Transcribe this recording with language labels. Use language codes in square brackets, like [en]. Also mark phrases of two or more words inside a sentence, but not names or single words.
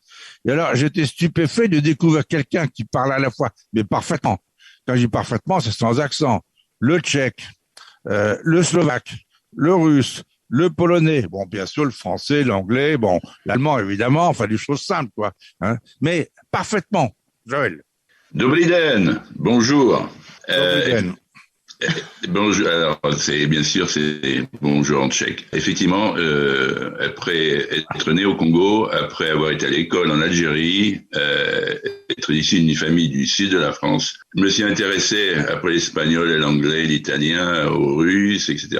[fr] Et alors, j'étais stupéfait de découvrir quelqu'un qui parle à la fois, mais parfaitement. Quand je dis parfaitement, c'est sans accent. Le tchèque, le slovaque, le russe, le polonais, bon, bien sûr, le français, l'anglais, bon, l'allemand, évidemment, enfin, des choses simples, quoi. Hein, mais parfaitement, Joël. [cs] Dobrý den, bonjour. Dobrý den. [fr] Bonjour, alors, c'est bonjour en tchèque. Effectivement, après être né au Congo, après avoir été à l'école en Algérie, être issu d'une famille du sud de la France, je me suis intéressé après l'espagnol et l'anglais, l'italien, au russe, etc.